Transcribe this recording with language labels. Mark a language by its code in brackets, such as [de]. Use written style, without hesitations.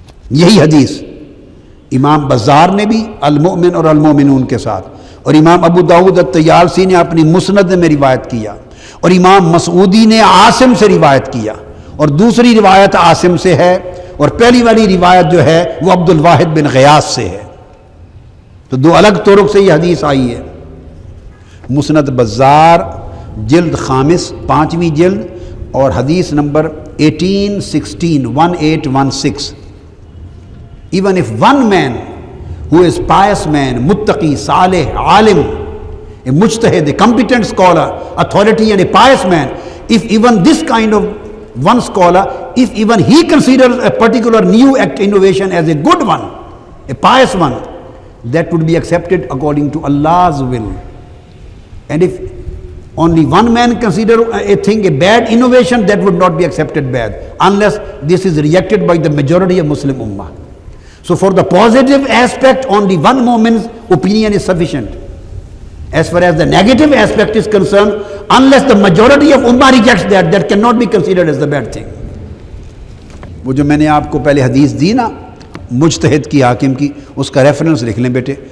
[ur] یہی حدیث امام بزار نے بھی المؤمن اور المؤمنون کے ساتھ، اور امام ابو داؤد الطیالسی نے اپنی مسند میں روایت کیا، اور امام مسعودی نے عاصم سے روایت کیا، اور دوسری روایت عاصم سے ہے، اور پہلی والی روایت جو ہے وہ عبد الواحد بن غیاث سے ہے. تو دو الگ طرق سے یہ حدیث آئی ہے. مسند بزار جلد خامس 5ویں جلد اور حدیث number 1816 [en] Even if one man who is pious man, muttaqi, salih, alim, a mujtahid, a competent scholar, authority and a pious man, if even this kind of one scholar, if even he considers a particular new act innovation as a good one, a pious one, that would be accepted according to Allah's will. And if only one man consider a thing a bad innovation, that would not be accepted bad, unless this is rejected by the majority of Muslim Ummah. So for the positive aspect, only one moment's opinion is sufficient. As far as the negative aspect is concerned, unless the majority of Ummah rejects that, that cannot be considered as the bad thing. [ur] وہ جو میں نے آپ کو پہلے حدیث دی نا مجتہد کی حاکم کی، اس کا ریفرنس لکھ لیں بیٹے.